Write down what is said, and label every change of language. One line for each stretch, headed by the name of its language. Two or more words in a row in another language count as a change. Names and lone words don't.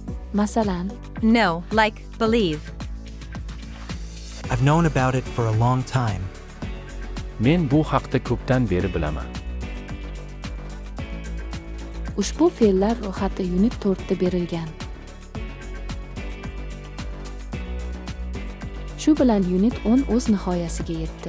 Uzbek: Masalan,
English: No, like, believe. I've known about it for a long time.
Uzbek: Men bu haqda ko'pdan beri bilaman. ushbu fe'llar ro'yxati Unit 4 da berilgan. Shu bilan Unit 10 o'z nihoyasiga yetdi.